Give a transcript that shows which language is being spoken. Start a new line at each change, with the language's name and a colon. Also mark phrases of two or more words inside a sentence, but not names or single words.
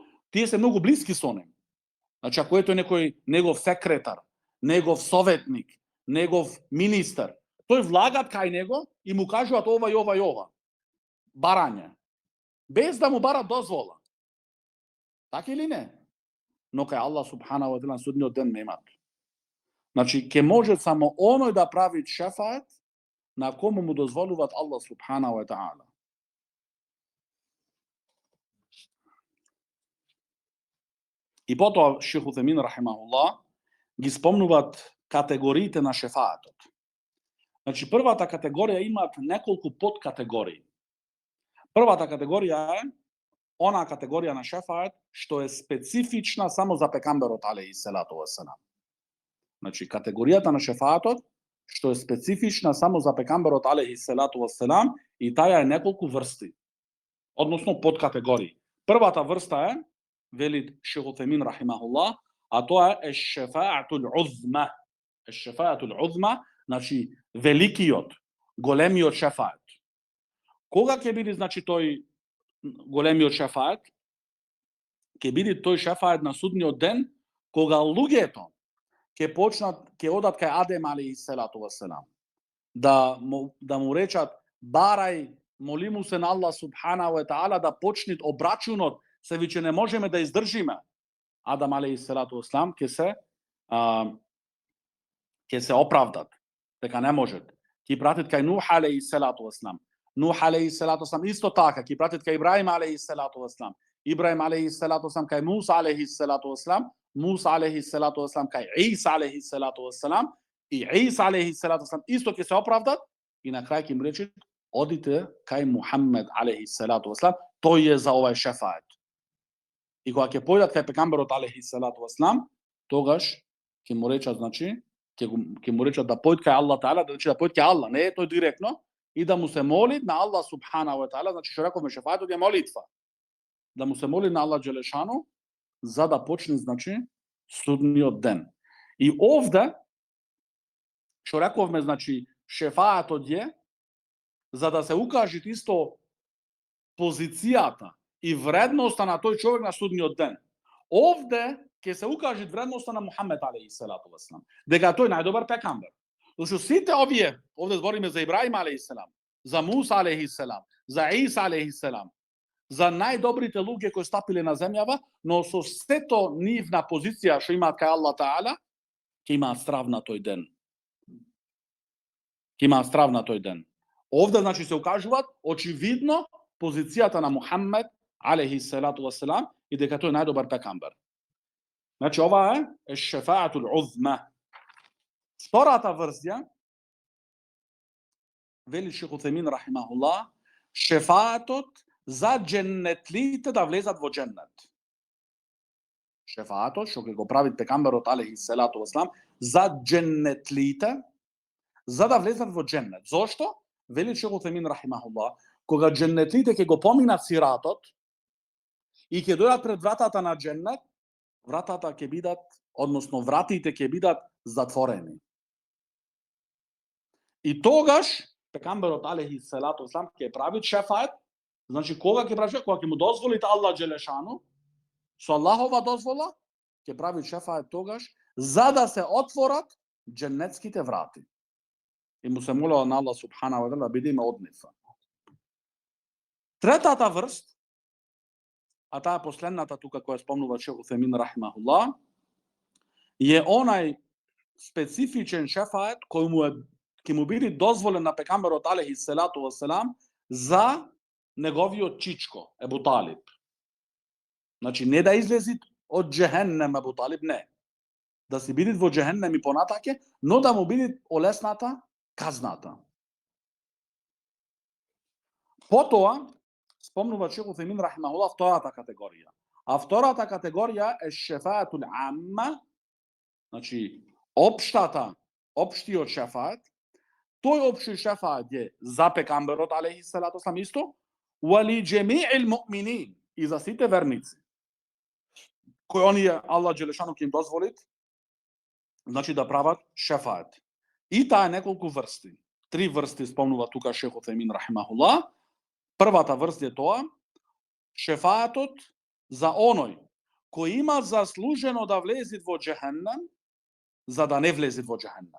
Macedonian: Тие се многу блиски со нив. Значи ако ето некој негов секретар, негов советник, негов министер, тој влагат кај него и му кажуваат ова и ова и ова. Барање. Без да му барат дозвола. Така или не? Но кај Аллах
Arabic: سبحانه وتعالى
Macedonian: судниот ден немаат. Значи ќе може само оној да прави шефаат на кому му дозволуваат Аллах
Arabic: سبحانه وتعالى.
Macedonian: И потоа Шейх Утајмин рахимахуллах ги спомнуваат категориите на шефаатот. Значи првата категорија имаат неколку подкатегории. Првата категорија е она категорија на шефаат што је специфична само за пекамберот
Arabic: عليه الصلاة والسلام.
Macedonian: Значи, категоријата на шефаатот што је специфична само за пекамберот
Arabic: عليه الصلاة والسلام
Macedonian: и таја је неколико врсти, односно подкатегорији. Прва та врста је, вели Шејх Утејмин рахимахуллах, а то је
Arabic: الشفاعة العظمى. الشفاعة العظمى,
Macedonian: значи великиот, големиот шефаат. Koga ќе биде, значи, тој големиот шефаат? Ќе биде тој шефаат на судниот ден, кога луѓето ќе почнат, ќе одат кај Адем
Arabic: عليه الصلاة والسلام,
Macedonian: да му речат, барај, моли му се на Аллах
Arabic: سبحانه وتعالى
Macedonian: да почнет обрачунот, се веќе не можеме да издржиме. Адам
Arabic: عليه الصلاة والسلام
Macedonian: ќе се оправдат, дека не можат. Ќе пратат кај Нух
Arabic: عليه الصلاة والسلام.
Macedonian: Нух
Arabic: عليه الصلاة والسلام
Macedonian: исто така, ќе пратат кај Ибраим
Arabic: عليه الصلاة والسلام.
Macedonian: Ибраим
Arabic: عليه الصلاة والسلام
Macedonian: кај Муса
Arabic: عليه الصلاة والسلام.
Macedonian: Муса
Arabic: عليه الصلاة والسلام
Macedonian: кај Иса
Arabic: عليه الصلاة والسلام.
Macedonian: И Иса
Arabic: عليه الصلاة والسلام
Macedonian: исто ќе се оправдат и на крај ќе им речат, одите кај Мухаммед
Arabic: عليه الصلاة والسلام,
Macedonian: тој е за овај шефаат. И кога ќе појдат кај пегамберот
Arabic: عليه الصلاة والسلام,
Macedonian: тогаш ќе му речат, значи, ќе му речат да појд кај Аллах таала, да рече да појд кај Аллах, не е тој директно, и да му се моли на Аллах
Arabic: سبحانه وتعالى,
Macedonian: значи што рековме шефаатот е молитва. Да му се моли на Аллах Джелешану за да почне, значи, судниот ден. И овде што рековме, значи, шефаатот е за да се укаже исто позицијата и вредноста на тој човек на судниот ден. Овде ќе се укаже вредноста на Мухаммед
Arabic: عليه الصلاة والسلام,
Macedonian: дека тој најдобар пекамбер. Зашто сите овие, овде збориме за Ибраим
Arabic: عليه السلام,
Macedonian: за Муса
Arabic: عليه السلام,
Macedonian: за Иса
Arabic: عليه السلام,
Macedonian: за најдобрите луѓе кои стапиле на земјава, но со сето нивна позиција што имаат кај Аллах таала, ќе имаат страв на тој ден. Ќе имаат страв на тој ден. Овде, значи, се укажуваат очевидно позицијата на Мухаммед
Arabic: عليه الصلاة والسلام
Macedonian: и дека тој е најдобар пекамбер. Значи, ова е
Arabic: الشفاعة العظمى.
Macedonian: Втората верзија, вели Шейх Утеймин рахимахуллах, шефаатот за дженнетлите да влезат во дженнет. Шефаатот што ќе го прави пекамберот
Arabic: عليه الصلاة والسلام
Macedonian: за дженнетлите, за да влезат во дженнет. Зошто? Вели Шейх Утеймин рахимахуллах, кога дженнетлите ќе го поминат сиратот и ќе дојдат пред вратата на дженнет, вратата ќе бидат, односно вратите ќе бидат затворени. И тогаш пекамберот
Arabic: عليه الصلاة والسلام
Macedonian: ќе прави шефаат, значи кога ќе прави, кога ќе му дозволите Аллах Джелешану, со Аллахова дозвола ќе прави шефаат тогаш за да се отворат дженнетските врати. И му се молела на Аллах
Arabic: سبحانه وتعالى
Macedonian: да бидеме од нив. Третата врст, а таа последната тука која спомнува Шейх Утеймин рахимахуллах, е онај специфичен шефаат кој ќе му биде дозволен на пекамберот
Arabic: عليه الصلاة والسلام
Macedonian: за неговиот чичко Ебу Талиб. Значи не да излези од џехеннем Ебу Талиб, не. Да си биде во џехеннем и понатаке, но да му биде олесната казната. Потоа спомнува Шейх Утеймин рахимахуллах втората категорија. А втората категорија е
Arabic: الشفاعة العامة,
Macedonian: значи општиот шефаат. Тој општи шефаат е за пекамберот
Arabic: عليه الصلاة والسلام
Macedonian: исто,
Arabic: ولجميع المؤمنين,
Macedonian: и за сите верници, кои оние Аллах Джелешану ќе им дозволит, значи да прават шефаат. И таа е неколку врсти. 3 врсти спомнува тука Шейх Утеймин рахимахуллах. Првата врст е тоа, шефаатот за оној кој има заслужено да влезе во џехеннем, за да не влезе во џехеннем.